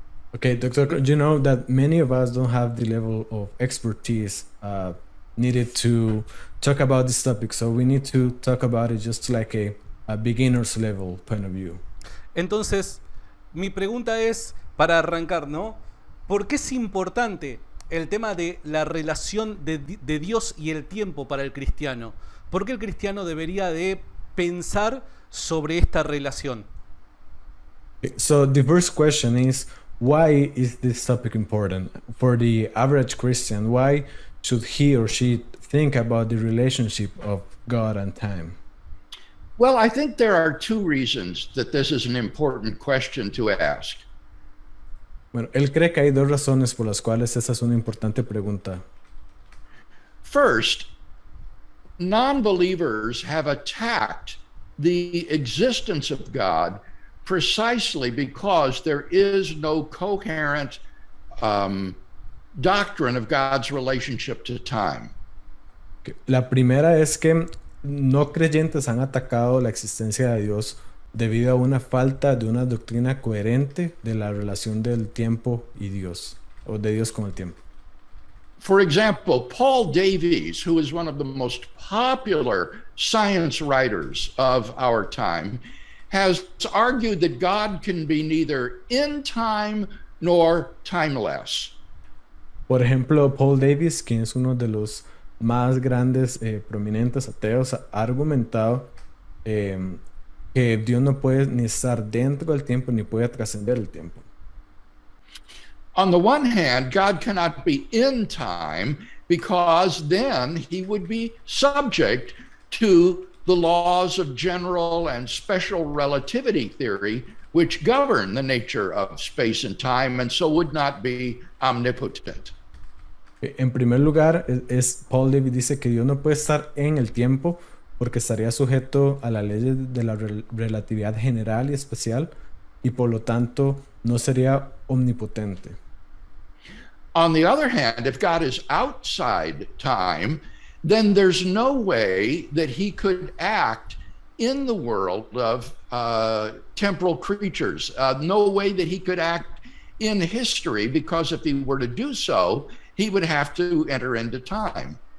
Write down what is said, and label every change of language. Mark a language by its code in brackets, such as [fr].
[en] Okay, Doctor, you know that many of us don't have the level of expertise needed to talk about this topic, so we need to talk about it just like a beginner's level point of view. [es] Entonces, mi pregunta es, para arrancar, ¿no? ¿Por qué es importante el tema de la relación de Dios y el tiempo para el cristiano? ¿Por qué el cristiano debería de pensar sobre esta relación? [en] So the first question is, why is this topic important for the average Christian? Why should he or she think about the relationship of God and time? Well, I think there are two reasons that this is an important question to ask. [es] Bueno, él cree que hay dos razones por las cuales esa es una importante pregunta. [en] First, non-believers have attacked the existence of God precisely because there is no coherent doctrine of God's relationship to time. [es] La primera es que no creyentes han atacado la existencia de Dios debido a una falta de una doctrina coherente de la relación del tiempo y Dios, o de Dios con el tiempo. [en] For example, Paul Davies, who is one of the most popular science writers of our time, has argued that God can be neither in time nor timeless. [es] Por ejemplo, Paul Davies, quien es uno de los más grandes, prominentes ateos, ha argumentado que Dios no puede ni estar dentro del tiempo ni puede trascender el tiempo. [en] On the one hand, God cannot be in time because then he would be subject to the laws of general and special relativity theory, which govern the nature of space and time, and so would not be omnipotent. [es] En primer lugar, Paul Davies dice que Dios no puede estar en el tiempo porque estaría sujeto a la ley de la relatividad general y especial y por lo tanto no sería omnipotente. [en] On the other hand, if God is outside time, then there's no way that he could act in the world of temporal creatures, no way that he could act in history, because if he were to do so, he would have to enter into time.